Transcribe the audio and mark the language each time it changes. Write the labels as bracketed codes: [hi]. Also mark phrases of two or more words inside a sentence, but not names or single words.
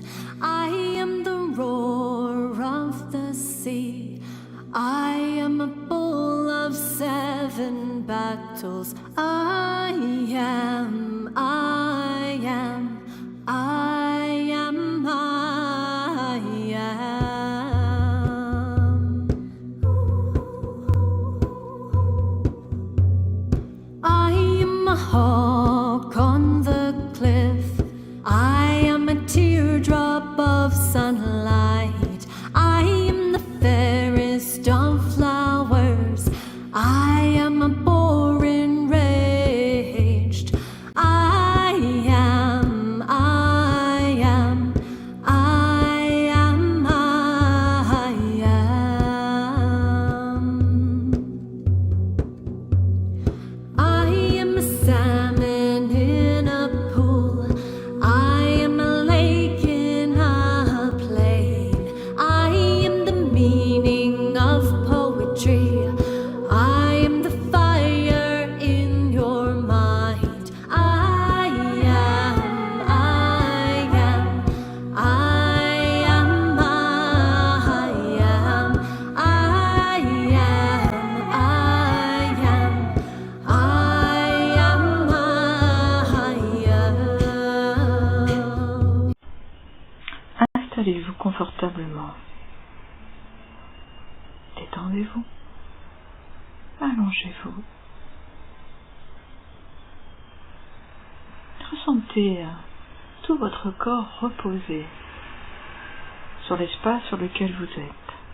[en] I am the roar of the sea. I am a bull of 7 battles. I am, I am, I am, I am. I am a hawk on the cliff. I am a teardrop of sunlight. I am the fairest of flowers. I am a boar enraged. I am, I am, I am, I am. I am a salmon in a pool. I am a lake in a plain. I am the meaning of poetry. I am the fire in your mind. I am, I am, I am, I am, I am, I am. [fr] Installez-vous confortablement. Détendez-vous. Allongez-vous. Ressentez tout votre corps reposé sur l'espace sur lequel vous êtes.